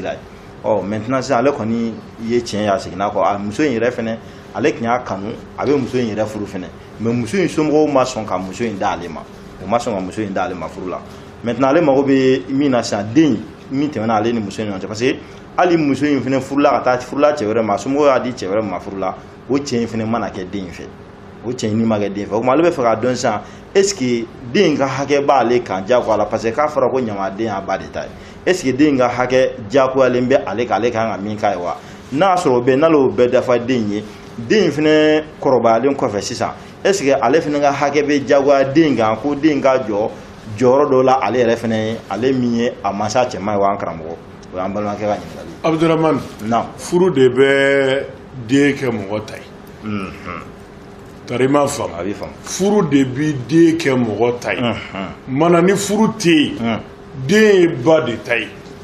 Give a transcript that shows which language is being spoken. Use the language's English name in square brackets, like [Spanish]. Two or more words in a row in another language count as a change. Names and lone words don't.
[Bambara] sira ye maintenant sisan ale kɔni ye tiɲɛ ye a seginna kɔ a muso in yɛrɛ fɛnɛ ale tun y'a kanu a bɛ muso in yɛrɛ furu fɛnɛ mais muso in somɔgɔw ma sɔn ka muso in d'ale ma o ma sɔn ka muso in d'ale ma furu la maintenant ale mago bɛ min na sisan den min tɛmɛna ale ni muso in ɲɔgɔn cɛ [French] parce que [Bambara] hali muso in fɛnɛ furula ka taa furula cɛ wɛrɛ ma somɔgɔw y'a di cɛ wɛrɛ ma furula o cɛ in fɛnɛ mana kɛ den in fɛ o cɛ in ma kɛ den fɛ o kuma ale bɛ fɛ k'a dɔn sisan [French] est-ce que [Bambara] den ka hakɛ b'ale kan jagoya la [French] parce que [Bambara] k'a fɔra ko ɲamaden y'a ba de ta ye [French] est-ce que [Bambara] den ka hakɛ jagoyalen bɛ ale kan ale kan ka min k'a ye wa n'a sɔrɔ o bɛ n'ale y'o bɛɛ dafa den ye den in fɛnɛ kɔrɔbayalen kɔfɛ sisan [French] est-ce que [Bambara] ale fɛnɛ ka hakɛ bɛ jagoya den kan ko den ka jɔyɔrɔ dɔ la ale yɛrɛ fɛnɛ ye ale min ye a mansa cɛman ye wa an karamɔgɔ o y'an balimakɛ ka ɲininkali Abdurahmane furu de bɛ den kɛ mɔgɔ ta ye tari m'a faamu furu de bi den kɛ mɔgɔ ta ye mana ni furu tɛ yen den ye ba de ta ye